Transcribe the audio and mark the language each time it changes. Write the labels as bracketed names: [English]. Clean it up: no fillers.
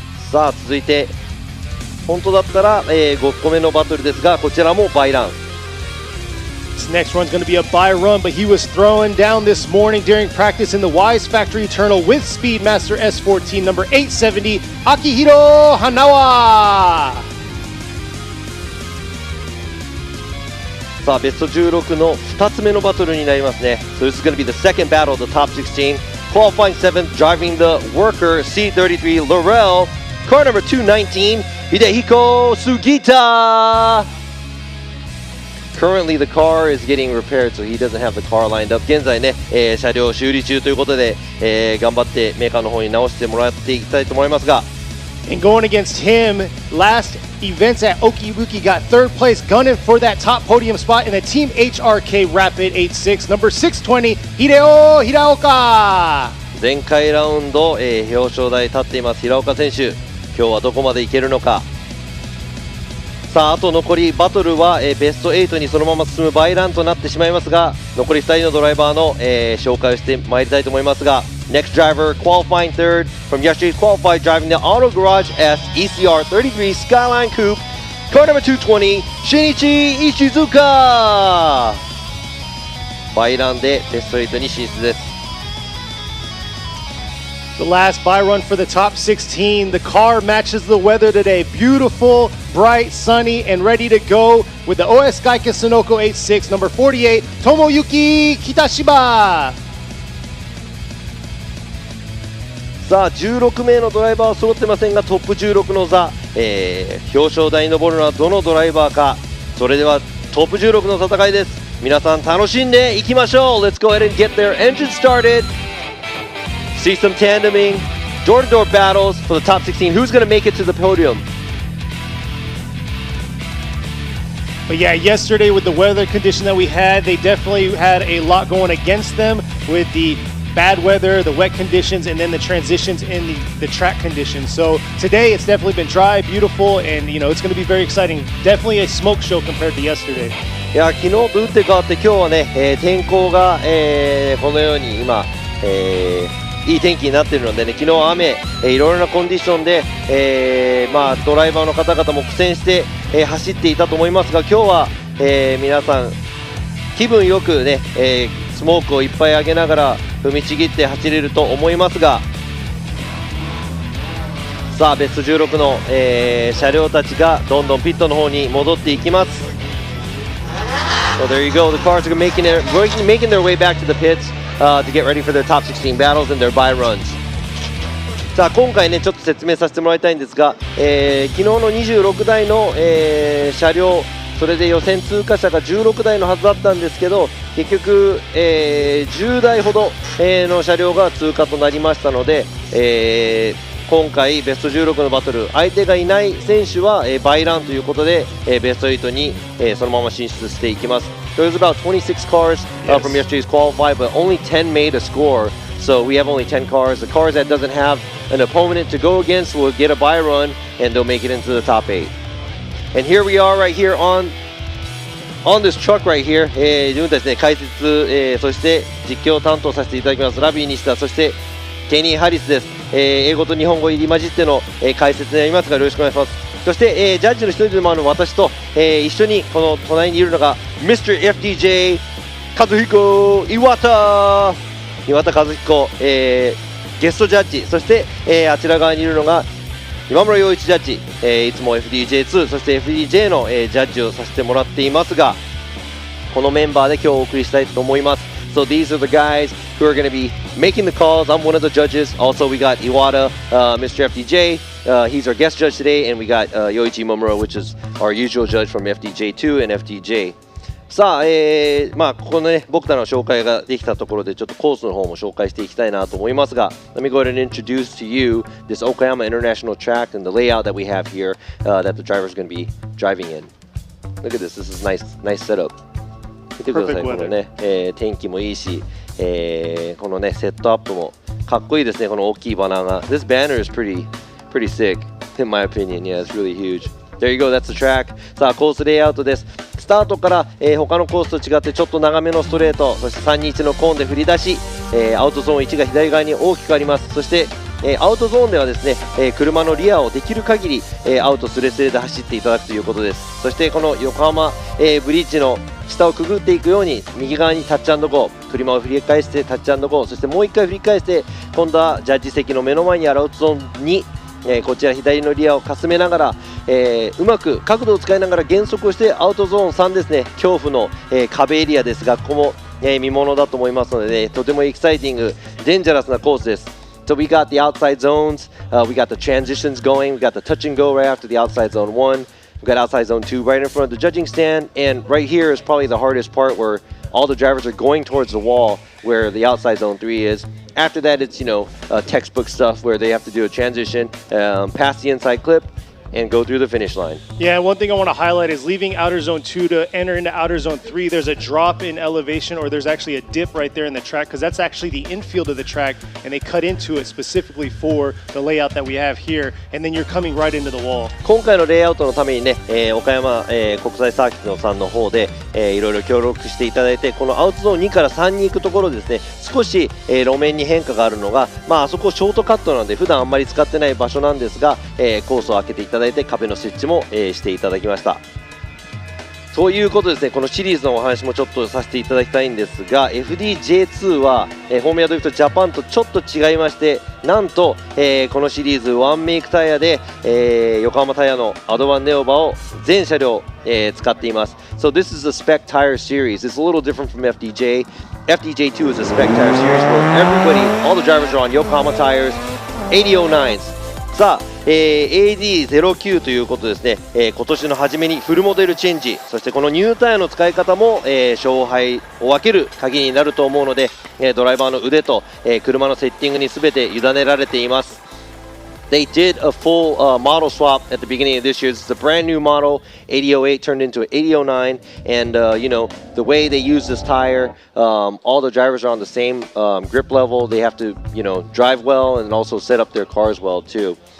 [Japanese] さあ、続いて本当だったら、5個目のバトルですが、こちらもバイラン。 [English] This next one's going to be a bye run, but he was throwing down this morning during practice in the Wise Factory Eternal with Speedmaster S14, number 870, Akihiro Hanawa. [Japanese] さあ、ベスト16の2つ目のバトルになりますね。 [English] So this is going to be the second battle of the top 16. Qualifying 7th, driving the Worker C33 Laurel, car number 219, Hidehiko Sugita. Currently the car is getting repaired, so he doesn't have the car lined up. [Japanese] 現在ね、車両修理中ということで、頑張ってメーカーの方に直してもらっていきたいと思いますが。 [English] And going against him, last events at Okiwuki got third place, gunning for that top podium spot in the Team HRK Rapid 86, number 620, Hideo Hiraoka. [Japanese] 前回ラウンド、表彰台立っています平岡選手、今日はどこまでいけるのか。さあ、あと残りバトルは、ベスト8にそのまま進むバイランとなってしまいますが、残り2人のドライバーの、紹介をしてまいりたいと思いますが、 [English] Next driver qualifying third from yesterday's qualified, driving the Auto Garage S ECR33 Skyline Coupe, car number 220, Shinichi Ishizuka. [Japanese] バイランでベスト8に進出です。 [English] The last bye run for the top 16. The car matches the weather today. Beautiful, bright, sunny, and ready to go with the OS Gaiken Sunoco 86, number 48, Tomoyuki Kitashima. [Japanese] さあ、16名のドライバーは揃ってませんが、トップ16の座、表彰台に上るのはどのドライバーか。それではトップ16の戦いです。皆さん楽しんでいきましょう。 [English] Let's go ahead and get their engine started. See some tandeming, door-to-door battles for the top 16. Who's going to make it to the podium? But yeah, yesterday with the weather condition that we had, they definitely had a lot going against them with the bad weather, the wet conditions, and then the transitions in the track conditions. So today it's definitely been dry, beautiful, and it's going to be very exciting. Definitely a smoke show compared to yesterday. [Japanese] いや昨日と打って変わって今日はね、天候が、このように今、いい天気になっているのでね、昨日は雨、いろいろなコンディションで、ドライバーの方々も苦戦して、走っていたと思いますが、今日は、皆さん気分よくね、スモークをいっぱい上げながら踏みちぎって走れると思いますが、さあベスト16の、車両たちがどんどんピットの方に戻っていきます。 [English] So there you go, the cars are making their way back to the pits、to get ready for their top 16 battles and their bye runs. [Japanese] さあ今回ねちょっと説明させてもらいたいんですが、昨日の26台の、車両、それで予選通過者が16台のはずだったんですけど、結局、10台ほど、の車両が通過となりましたので、今回ベスト16のバトル、相手がいない選手は、バイランということで、ベスト8に、そのまま進出していきます。 [English] There was about 26 cars、from yesterday's qualify, but only 10 made a score. So we have only 10 cars. The cars that doesn't have an opponent to go against will get a bye run, and they'll make it into the top 8. And here we are right here on this truck right here. [Japanese] 自分たちね解説、そして実況を担当させていただきますラビー西田、そしてケニー・ハリスです。英語と日本語入り混じっての、解説になりますがよろしくお願いします。そして、ジャッジの一人でもある私と、一緒にこの隣にいるのが Mr. FDJ 和彦岩田和彦、ゲストジャッジ、そして、あちら側にいるのが今村陽一ジャッジ、いつも FDJ2 そして FDJ の、ジャッジをさせてもらっていますが、このメンバーで今日お送りしたいと思います。 [English] So these are the guys who are going to be making the calls. I'm one of the judges. Also, we got Iwata、Mr. FDJ. He's our guest judge today, and we got Yoichi Momuro, which is our usual judge from FDJ2 and FDJ. [Japanese] さあ、ここのね僕らの紹介ができたところでちょっとコースの方も紹介していきたいなと思いますが、 [English] Let me go ahead and introduce to you this Okayama International track and the layout that we have here、that the driver is going to be driving in. Look at this. This is nice setup. [Japanese] 見てください、このね、天気もいいし、このねセットアップもかっこいいですね、この大きいバナーが。 [English] This banner is pretty sick in my opinion. Yeah, it's really huge. There you go, that's the track. [Japanese] さあコースレイアウトです。スタートから、他のコースと違ってちょっと長めのストレート、そして321のコーンで振り出し、アウトゾーン1が左側に大きくあります。そして、アウトゾーンではですね、車のリアをできる限り、アウトスレスレで走っていただくということです。そしてこの横浜、ブリッジの下をくぐっていくように右側にタッチ&ゴー、車を振り返してタッチ&ゴー、そしてもう1回振り返して今度はジャッジ席の目の前にあるアウトゾーンに、こちら左のリアをかすめながら、うまく角度を使いながら減速をしてアウトゾーン3ですね、恐怖の、壁エリアですが、ここも、見ものだと思いますので、ね、とてもエキサイティング、デンジャラスなコースです。 [English] So we got the outside zones、we got the transitions going, we got the touch and go right after the outside zone 1, we got outside zone 2 right in front of the judging stand, and right here is probably the hardest part where all the drivers are going towards the wall where the outside zone 3 is. After that, it's, textbook stuff where they have to do a transition, pass the inside clip, and go through the finish line. Yeah, one thing I want to highlight is leaving outer zone 2 to enter into outer zone 3, there's a drop in elevation, or there's actually a dip right there in the track, because that's actually the infield of the track, and they cut into it specifically for the layout that we have here, and then you're coming right into the wall. [Japanese] 今回のレイアウトのためにね、岡山、国際サーキットさんの方で、いろいろ協力していただいて、このアウトゾーン2から3に行くところですね、少し、路面に変化があるのが、あそこショートカットなので普段あんまり使ってない場所なんですが、コースを開けていただいて壁の設置も、していただきました。そういうことですね、このシリーズのお話もちょっとさせていただきたいんですが、 FDJ2 は、フォーミュラドリフトジャパンとちょっと違いまして、なんと、このシリーズワンメイクタイヤで、横浜タイヤのアドバンネオバを全車両、使っています。 [English] So this is a spec tire series. It's a little different from FDJ. FDJ2 is a spec tire series where everybody, all the drivers are on Yokohama tires, 8009s. [Japanese] さあ、AD09 ということですね、今年の初めにフルモデルチェンジ、そしてこのニュータイヤの使い方も、勝敗を分ける鍵になると思うので、ドライバーの腕と、車のセッティングに全て委ねられています。 [English] They did a full model swap at the beginning of this year. This is a brand new model. 8008 turned into an 8009, and you know the way they use this tire. All the drivers are on the same grip level. They have to, you know, drive well and also set up their cars well too.